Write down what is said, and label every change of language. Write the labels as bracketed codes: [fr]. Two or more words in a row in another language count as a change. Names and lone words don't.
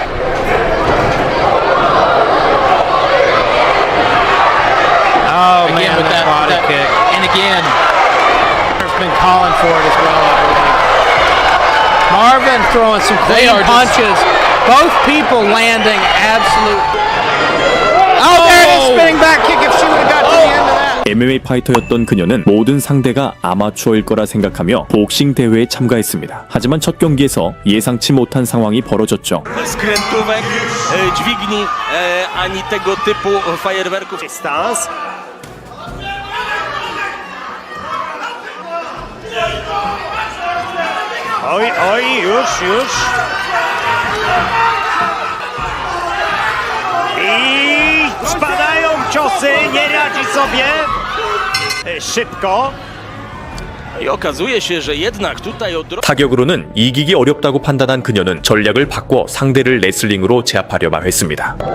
[en] Oh again, man, with that body kick. And again, has been calling for it as well, I believe. Marvin throwing some clean punches. Both people landing absolute. Oh, there it is, spinning back kick. If she would have got to the end of that. [ko] MMA 파이터였던 그녀는 모든 상대가 아마추어일 거라 생각하며 복싱 대회에 참가했습니다. 하지만 첫 경기에서 예상치 못한 상황이 벌어졌죠. [pl] Skrętówek, dźwigni, ani tego typu fajerwerków. Stans. Oj, już. I spadają ciosy, nie radzi sobie szybko. I okazuje się, że jednak tutaj [ko] 타격으로는 이기기 어렵다고 판단한 그녀는 전략을 바꿔 상대를 레슬링으로 제압하려고 했습니다.